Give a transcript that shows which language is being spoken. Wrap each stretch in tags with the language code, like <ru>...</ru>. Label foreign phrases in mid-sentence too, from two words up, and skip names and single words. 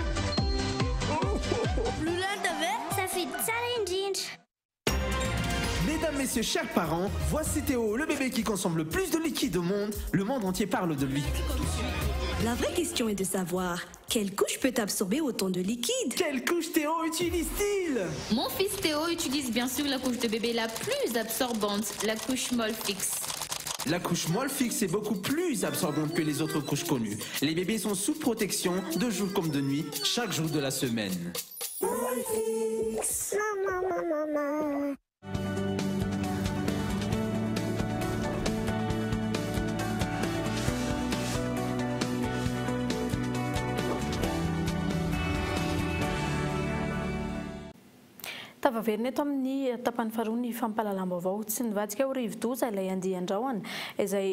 <fr>Ça fait</fr> <mg>tsara indrindra.</mg> <fr>Mesdames, messieurs, chers parents, voici Théo, le bébé qui consomme le plus de liquide au monde. Le monde entier parle de lui. La vraie question est de savoir quelle couche peut absorber autant de liquide. Quelle couche Théo utilise-t-il? Mon fils Théo utilise bien sûr la couche de bébé la plus absorbante, la couche Molfix. La couche Molfix est beaucoup plus absorbante que les autres couches connues. Les bébés sont sous protection de jour comme de nuit, chaque jour de la semaine. Molfix. Maman.</fr> <mg>Tavaverina eto amin'ny tapany faharoa ny fampahalalam-baovao tsy nivadika ho rivo-doza ilay andian-drahona izay</mg>